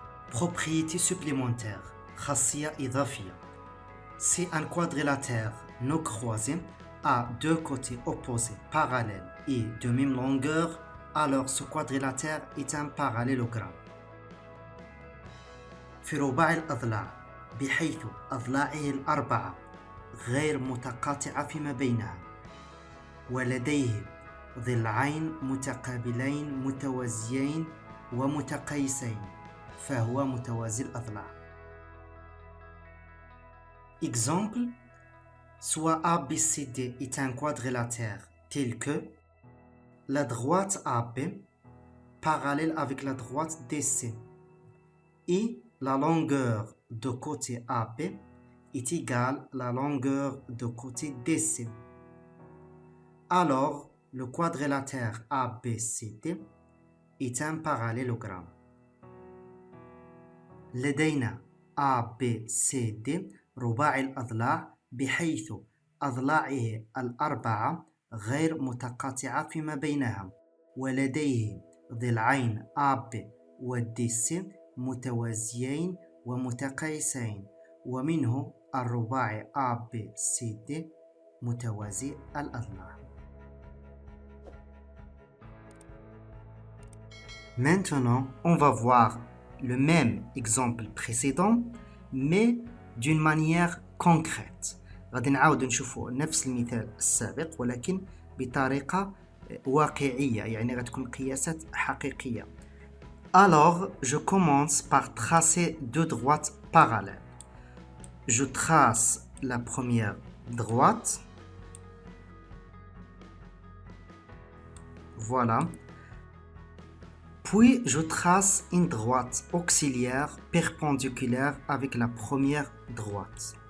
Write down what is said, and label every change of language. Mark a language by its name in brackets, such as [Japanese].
[French] Propriété supplémentaire, [Arabic] خاصية إضافية. [French] C'est un quadrilatère non croisé à deux côtés opposés parallèles et de même longueur alors ce quadrilatère est un parallélogramme. [Arabic] في رباع الأضلاع بحيث أضلاعه الأربعة غير متقاطعة فيما بينها ولديه ضلعين متقابلين متوازيين ومتقايسين فهو متوازي الأضلاع. [French] Exemple, soit ABCD est un quadrilatère tel que la droite AB parallèle avec la droite DC et la longueur de côté AB est égale à la longueur de côté DC. Alors, le quadrilatère ABCD est un parallélogramme. [Arabic] لدينا ABCD رباعي الأضلاع بحيث أضلاعه الأربعة غير متقاطعة فيما بينها ولديه ضلعين AB و DC متوازيين ومتقايسين ومنه الرباعي ABCD متوازي الأضلاع. [French] Maintenant, on va voir le même exemple précédent mais d'une manière concrète. [Arabic] غادي نعاود نشوفوا نفس المثال السابق ولكن بطريقة واقعية يعني غتكون قياسات حقيقية. [French] Alors, je commence par tracer deux droites parallèles. Je trace la première droite. Voilà. Puis, je trace une droite auxiliaire perpendiculaire avec la première droite.